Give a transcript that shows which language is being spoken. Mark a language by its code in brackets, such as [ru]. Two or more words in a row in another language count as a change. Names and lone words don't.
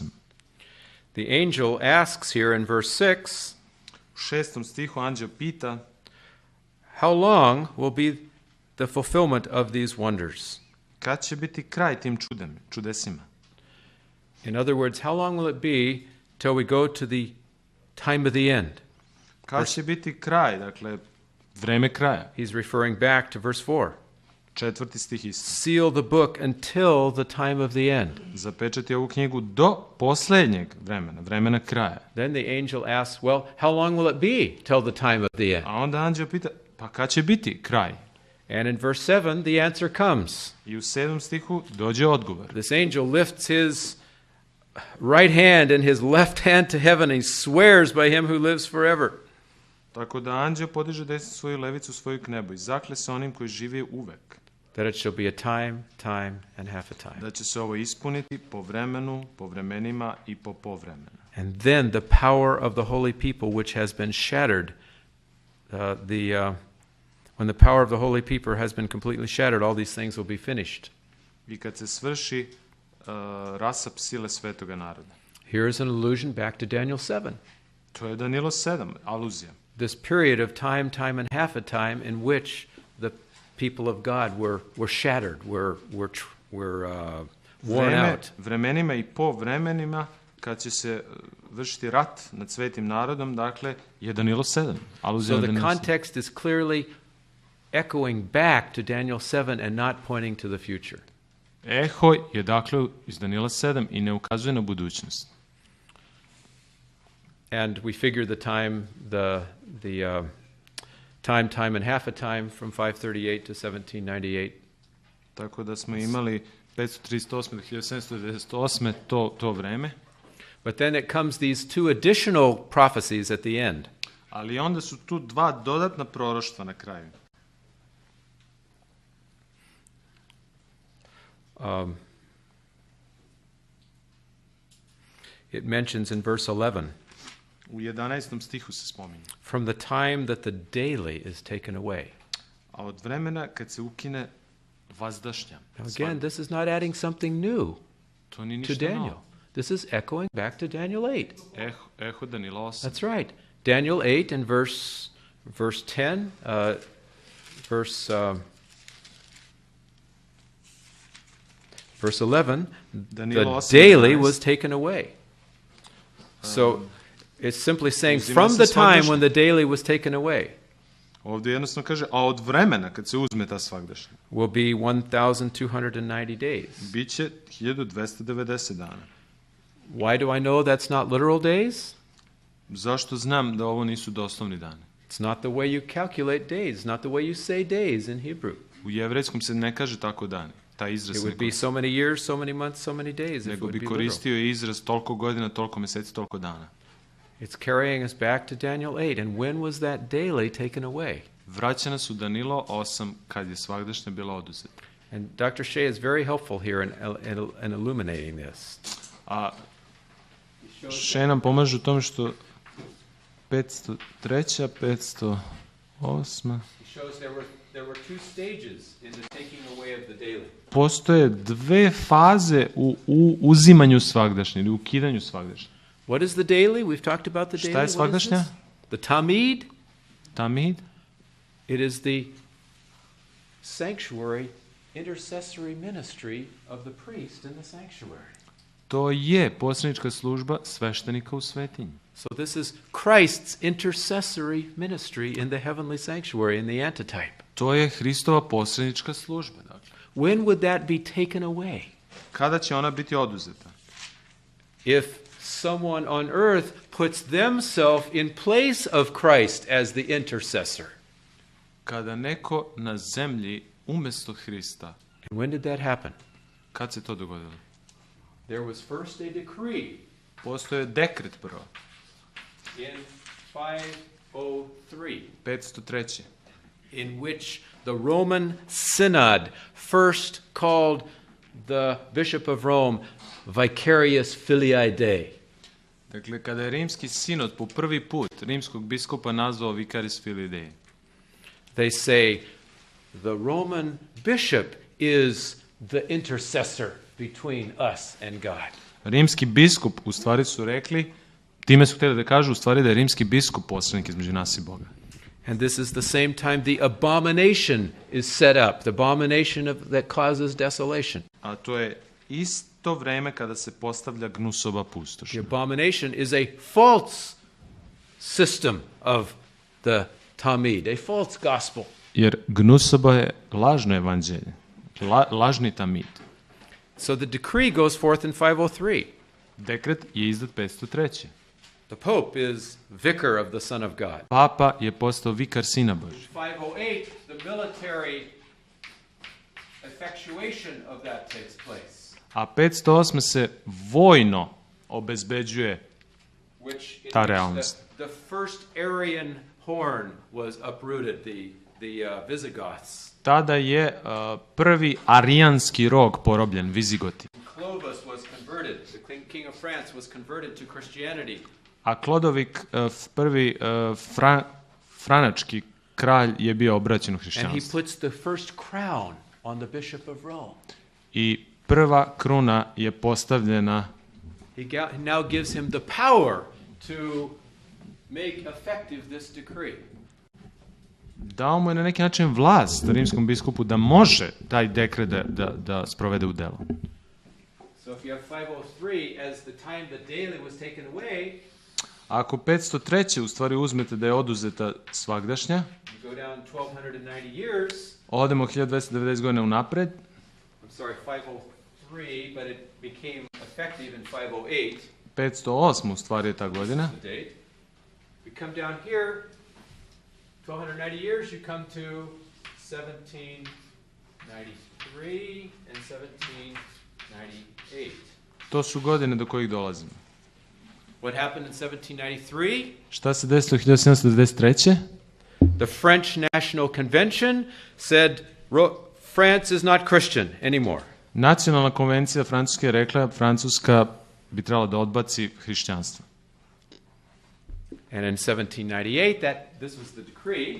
[en] The angel asks here in verse 6, [sr] U 6. stihu anđeo pita [en] how long will be the fulfillment of these wonders? [sr] kad će biti kraj tim čudesima. [en] In other words, how long will it be till we go to the time of the end? [sr] Kad će biti kraj, dakle, vreme kraja. [en] He's referring back to verse 4. [sr] 4. stih isto. [en] Seal the book until the time of the end. [sr] Zapečati ovu knjigu do posljednjeg vremena, vremena kraja. [en] Then the angel asks, well, how long will it be till the time of the end? [sr] A onda anđeo pita, pa kad će biti kraj? [en] And in verse 7, the answer comes. [sr] I u 7. stihu dođe odgovor. [en] This angel lifts his right hand and his left hand to heaven, and he swears by him who lives forever. [sr] Tako da anđeo podiže desnu svoju levicu svoju k nebu i zakle se onim koji živi uvek. [en] That it shall be a time, time, and half a time. [sr] Da će se ovo ispuniti po vremenu, po vremenima i po povremenu. [en] And then the power of the holy people, which has been shattered, when the power of the holy people has been completely shattered, all these things will be finished. [sr] I kad se svrši rasap sile svetoga naroda. [en] Here is an allusion back to Daniel 7. [sr] To je Danilo 7, aluzija. [en] This period of time, time, and half a time in which the people of God were shattered, were worn out. [sr] Vremenima i po vremenima kad će se vršiti rat nad svetim narodom, dakle, je Danilo 7. Aluzija [en] So [sr] na [en] the [sr] Danilo 7. [en] context is clearly echoing back to Daniel 7 and not pointing to the future. [sr] Eho je dakle iz Danila 7 i ne ukazuje na budućnost. [en] And we figure the time, time, and half a time from 538 to 1798. [sr] Tako da smo imali 538. do 1798. to vreme. [en] But then it comes these two additional prophecies at the end. [sr] Ali onda su tu dva dodatna proroštva na kraju. [en] It mentions in verse 11, [sr] U 11. stihu se spominje. [en] from the time that the daily is taken away. [sr] A od vremena kad se ukine vazdašnja. [en] Now again, this is not adding something new [sr] To ni to ništa [en] Daniel. [sr] novo. [en] This is echoing back to Daniel 8. [sr] Eho Danila 8. [en] That's right. Daniel 8 and verse 10, verse 11, [sr] Danilo [en] the [sr] 8, [en] daily [sr] 11. [en] was taken away. So it's simply saying [sr] uzima [en] from [sr] se [en] the time [sr] svagdašnje. [en] when the daily was taken away [sr] Ovdje jednostavno kaže, a od vremena kad se uzme ta svagdašnja, [en] will be 1,290 days. [sr] bit će 1290 dana. [en] Why do I know that's not literal days? [sr] Zašto znam da ovo nisu doslovni dani? [en] It's not the way you calculate days, it's not the way you say days in Hebrew. [sr] U jevrejskom se ne kaže tako dani. Taj izraz [en] It [sr] se ne [en] would be [sr] koristi. [en] so many years, so many months, so many days. If it [sr] Nego [en] would [sr] bi [en] be literal. [sr] koristio izraz toliko godina, toliko meseci, toliko dana. [en] It's carrying us back to Daniel 8. And when was that daily taken away? [sr] Vraća nas u Danilo 8 kad je svagdašnja bila oduzeta. [en] And Dr. Shea is very helpful here in illuminating this. [sr] A Še nam pomaže u tome što 503. 508. [en] He shows there were two stages in the taking away of the daily. [sr] Postoje dve faze u uzimanju svagdašnje ili ukidanju svagdašnje. [en] What is the daily? We've talked about the daily. [sr] Šta je [en] What is [sr] svagdašnja? [en] this? The Tamid. [sr] Tamid? [en] It is the sanctuary intercessory ministry of the priest in the sanctuary. [sr] To je posrednička služba sveštenika u svetinji. [en] So this is Christ's intercessory ministry in the heavenly sanctuary, in the antitype. [sr] To je Hristova posrednička služba. Dakle. [en] When would that be taken away? [sr] Kada će ona biti oduzeta? [en] If someone on earth puts themselves in place of Christ as the intercessor. [sr] Kada neko na zemlji umjesto Hrista. [en] And when did that happen? [sr] Kad se to dogodilo? [en] There was first a decree [sr] Postoje dekret prvo. [en] in 503 [sr] 503. [en] in which the Roman Synod first called the Bishop of Rome [la] vicarious filii Dei. [sr] Dakle, kada je rimski sinod po prvi put rimskog biskupa nazvao [la] vicaris filii Dei. [en] They say the Roman bishop is the intercessor between us and God. [sr] Rimski biskup u stvari su rekli, time su htjeli da kažu u stvari da je rimski biskup posrednik između nas i Boga. [en] And this is the same time the abomination is set up, the abomination that causes desolation. [sr] A to je isto vreme kada se postavlja gnusova [en] The [sr] pustoš. [en] abomination is a false system of the Talmud, a false gospel. [sr] Jer gnusoba je lažno evanđelje, lažni tamid. [en] So the decree goes forth in 503. [sr] Dekret je izdat 503. [en] The Pope is vicar of the Son of God. [sr] Papa je postao vikar Sina Božja. [en] 508, the military effectuation of that takes place. [sr] A 508 se vojno obezbeđuje [en] Which in [sr] ta [en] which [sr] realnost. [en] the first Aryan horn was uprooted, the Visigoths. [sr] Tada je prvi arijanski rog porobljen, Vizigoti. [en] Clovis was converted. The king of France was converted to Christianity. [sr] A Klodovik, prvi franački kralj, je bio obraćen u [en] And he [sr] hrišćanstvo. [en] puts the first crown on the Bishop of Rome. [sr] I prva kruna je postavljena, [en] He now gives him the power to make effective this decree. [sr] dao mu je na neki način vlast rimskom biskupu da može taj dekret da sprovede u delo. [en] So if you have 503 as the time the daily was taken away, [sr] Ako 503. u stvari uzmete da je oduzeta svagdašnja, [en] you go down 1290 years. [sr] odemo 1290 godina unapred, [en] I'm sorry, 503, but it became effective in 508. [sr] 508. u stvari je ta godina. [en] The date. We come down here, 1290 years, you come to 1793 and 1798. [sr] To su godine do kojih dolazimo. [en] What happened in 1793? [sr] Šta se desilo 1793. [en] The French National Convention said France is not Christian anymore. [sr] Nacionalna konvencija Francuske je rekla Francuska bi trebala da odbaci hrišćanstvo. [en] And in 1798, this was the decree.